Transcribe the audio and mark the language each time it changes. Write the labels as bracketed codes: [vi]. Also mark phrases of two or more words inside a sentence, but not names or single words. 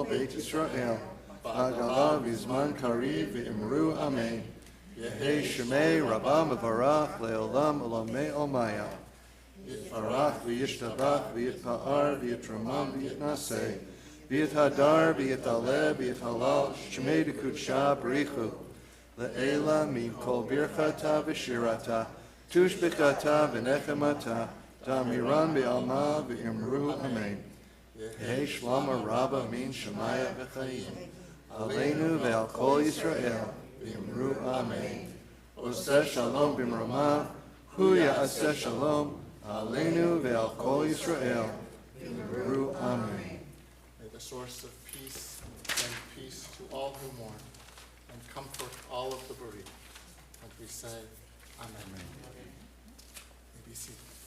[he] בית ישראל, [arc] בעגלא ובזמן קריב ואמרו אמן, יהא שמה רבא מברך לעלם עלמי עלמיא, יתברך וישתבח ויתפאר ויתרומם ויתנשא, ויתהדר ויתעלה ויתהלל שמה דקודשא בריך הוא, לעלא מן כל ברכתא ושירתא, תשבחתא ונחמתא, דאמירן בעלמא ואמרו אמן. יהא שלמא רבא מן שמיא וחיים, עלינו ועל כל ישראל, ואמרו אמן. [he] עושה שלום במרומיו, הוא יעשה שלום, עלינו ועל כל ישראל. ואמרו אמן. [en] May the source of peace send peace to all who mourn and comfort all of the bereaved. And we say, Amen. May be seated.